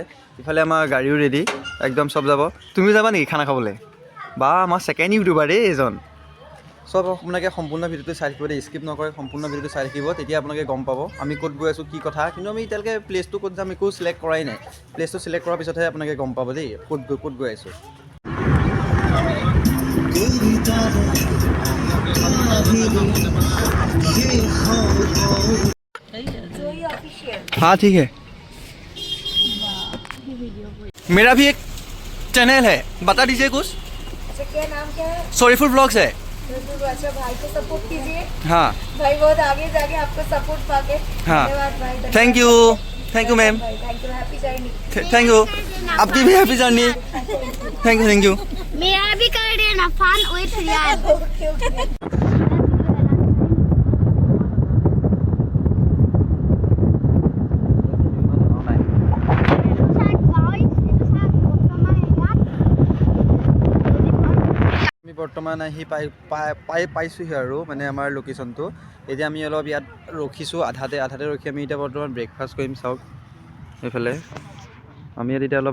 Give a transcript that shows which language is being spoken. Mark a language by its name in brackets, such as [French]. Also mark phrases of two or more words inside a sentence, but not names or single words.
[Assamese] ইফালে আমাৰ গাড়ীও ৰেডি একদম চব যাব তুমি যাবা নেকি খানা খাবলৈ বা আমাৰ [English] second YouTuber [Assamese] দেই এজন চব আপোনালোকে সম্পূৰ্ণ ভিডিঅ'টো চাই থাকিব দেই স্কিপ নকৰে সম্পূৰ্ণ ভিডিঅ'টো চাই থাকিব তেতিয়া আপোনালোকে গম পাব আমি ক'ত গৈ আছোঁ কি কথা কিন্তু আমি এতিয়ালৈকে প্লেচটো ক'ত যাম একো চিলেক্ট কৰাই নাই প্লেচটো চিলেক্ট কৰাৰ পিছতহে আপোনালোকে গম পাব দেই ক'ত গৈ আছোঁ [Hindi] हाँ ठीक है मेरा भी एक चैनल है बता दीजिए कुछ अच्छा क्या नाम क्या है सॉरीफुल व्लॉग्स है अच्छा भाई को सपोर्ट कीजिए हाँ भाई बहुत आगे जाके आपको सपोर्ट पाके हाँ धन्यवाद भाई [English] thank you ma'am thank you happy journey thank you [Hindi] आपकी भी [English] happy journey thank you [Hindi] मेरा भी कर देना फन विथ रियाद [English] okay okay [Assamese] আমি বৰ্তমান আহি পাইছোঁহি আৰু মানে আমাৰ লোকেশ্যনটো এতিয়া আমি অলপ ইয়াত ৰখিছোঁ আধাতে ৰখি আমি এতিয়া বৰ্তমান ব্ৰেকফাষ্ট কৰিম চাওক এইফালে আমি ইয়াত এতিয়া অলপ